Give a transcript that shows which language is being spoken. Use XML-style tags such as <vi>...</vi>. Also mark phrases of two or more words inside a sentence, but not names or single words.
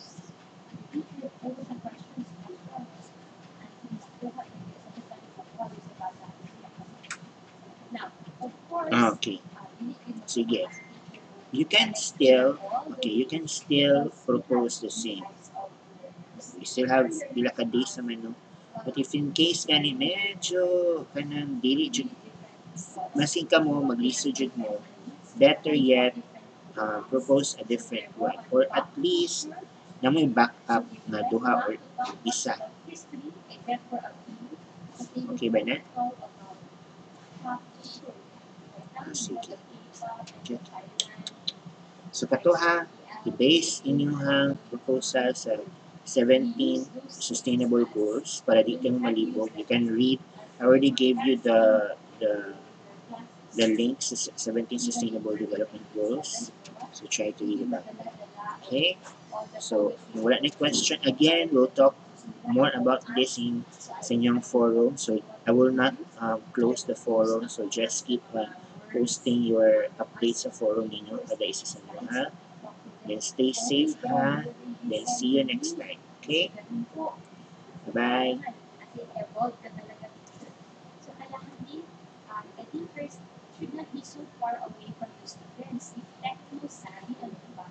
<en>The teacher always has questions as well. And please go ahead and get some kind of qualities about that. Now, of course, Okay. you need to Sige. as a teacher, You can still, okay, you can still propose the same. You still have</en> <ceb>pila ka</ceb> <en>days</en> <ceb>naman, no?</ceb> <en>But if in case</en> <ceb>gani medyo kanang dili jud masing ka mo maglisod jud mo,</ceb> <en>better yet propose a different one or at least</en> <ceb>na may backup na duha or isa. Okay ba na? Sige.</ceb> <en>Okay.</en> <ceb>So kato ha, i-base inyong proposal sa 17</ceb> <en>sustainable goals</en> <ceb>para di kayo malibog.</ceb> <en>You can read. I already gave you the links to 17 sustainable development goals. So try to read about that. Okay? So</en> <ceb>kung wala na</ceb> <en>question, again, we'll talk more about this in</en> <ceb>sa inyong</ceb> <en>forum. So I will not close the forum. So just keep posting your updates</en> <ceb>sa forum ninyo kada isa sa inyo, ha?</ceb> <en>Then stay safe, ha? Then see you next time. Okay? Bye-bye. So kalahati, the teachers should not be so far away from the students. If techno savvy and</en>